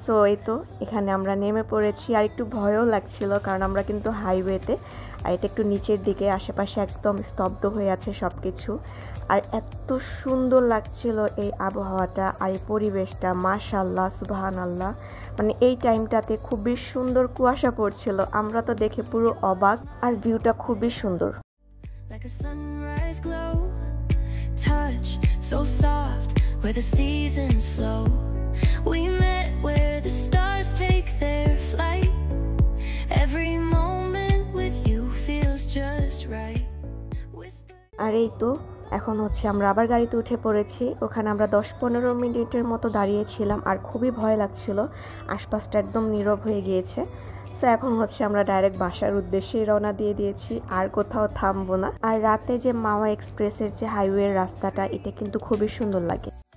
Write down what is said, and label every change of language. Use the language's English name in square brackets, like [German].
[Bangla] So এই তো এখানে আমরা নেমে পড়েছি। আর একটু ভয়ও লাগছিল, কারণ আমরা কিন্তু হাইওয়েতে, আর এটা একটু নিচের দিকে, আশেপাশে একদম স্তব্ধ হয়ে আছে সব কিছু। আর এত সুন্দর লাগছিল এই আবহাওয়াটা আর এই পরিবেশটা, মাশাআল্লাহ, সুবহানাল্লাহ। মানে এই টাইমটাতে খুবই সুন্দর কুয়াশা পড়ছিল, আমরা তো দেখে পুরো অবাক। আর ভিউটা খুবই সুন্দর। [English] Like a sunrise glow, touch so soft where the seasons flow. We met where the stars take their flight. Every moment with you feels just right. [Bangla] আর এই তো এখন হচ্ছে আমরা আবার গাড়িতে উঠে পড়েছি। ওখানে আমরা 10-15 মিনিটের মতো দাঁড়িয়েছিলাম, আর খুবই ভয় লাগছিল, আশপাশটা একদম নীরব হয়ে গিয়েছে। সো এখন হচ্ছে আমরা ডাইরেক্ট বাসার উদ্দেশ্যেই রওনা দিয়ে দিয়েছি, আর কোথাও থামবো না। আর রাতে যে মাওয়া এক্সপ্রেসের যে হাইওয়ের রাস্তাটা, এটা কিন্তু খুবই সুন্দর লাগে।